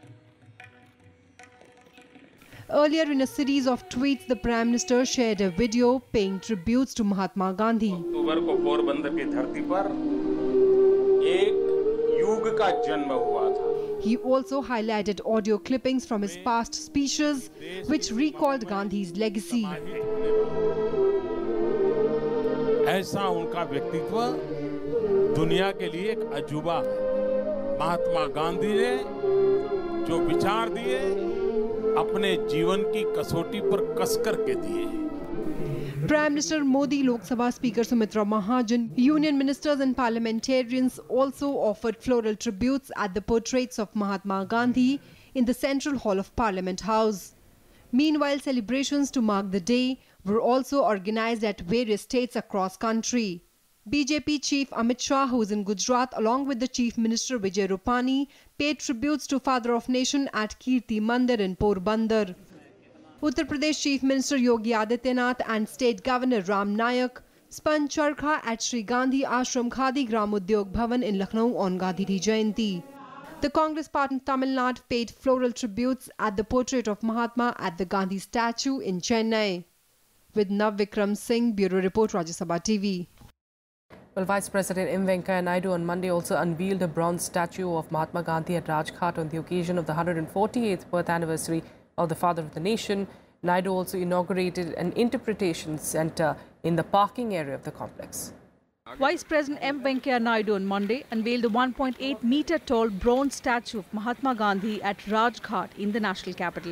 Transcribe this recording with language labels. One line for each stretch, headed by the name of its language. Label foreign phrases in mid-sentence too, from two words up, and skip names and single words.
English: Earlier, in a series of tweets, the Prime Minister shared a video paying tributes to Mahatma Gandhi. He also highlighted audio clippings from his past speeches, which recalled Gandhi's legacy.
Hindi: ऐसा उनका व्यक्तित्व दुनिया के लिए एक अजूबा है। महात्मा गांधी ने जो विचार दिए अपने जीवन की कसौटी पर कस करके दिए।
English: Prime Minister Modi, Lok Sabha Speaker Sumitra Mahajan, union ministers and parliamentarians also offered floral tributes at the portraits of Mahatma Gandhi in the Central Hall of Parliament House. Meanwhile, celebrations to mark the day were also organized at various states across country. BJP Chief Amit Shah, who is in Gujarat, along with the Chief Minister Vijay Rupani, paid tributes to Father of Nation at Kirti Mandir in Porbandar. Uttar Pradesh Chief Minister Yogi Adityanath and State Governor Ram Nayak spun charkha at Sri Gandhi Ashram Khadi Gram Udyog Bhavan in Lucknow on Gandhi Jayanti. The Congress party in Tamil Nadu paid floral tributes at the portrait of Mahatma at the Gandhi statue in Chennai. With Nav Vikram Singh, Bureau Report, Rajya Sabha TV. Well, Vice President Venkaiah Naidu on Monday also unveiled a bronze statue of Mahatma Gandhi at Rajghat on the occasion of the 148th birth anniversary of the father of the nation. Naidu also inaugurated an interpretation center in the parking area of the complex. Vice President Venkaiah Naidu on Monday unveiled the 1.8-meter-tall bronze statue of Mahatma Gandhi at Rajghat in the national capital.